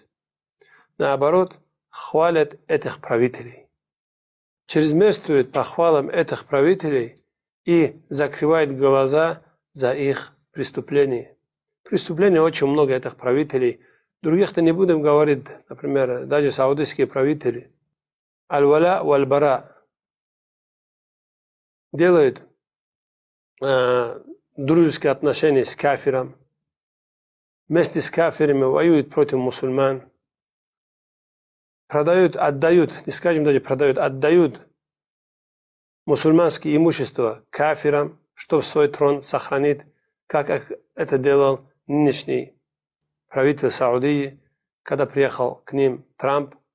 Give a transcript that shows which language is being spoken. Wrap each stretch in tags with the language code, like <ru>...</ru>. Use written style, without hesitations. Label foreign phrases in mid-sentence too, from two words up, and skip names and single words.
<ru>Наоборот, хвалят этих правителей. Чрезмерствуют похвалам этих правителей и закрывают глаза за их преступления. Преступлений очень много этих правителей. Других-то не будем говорить, например, даже саудовские правители.</ru> <ar>الولاء والبراء</ar> <ru>делают дружеские отношения с кафиром. Вместе с кафирами воюют против мусульман. Продают, отдают, не скажем даже продают, отдают мусульманские имущества кафирам, чтобы свой трон сохранить, как это делал нынешний правитель Саудии, когда приехал к ним Трамп.</ru>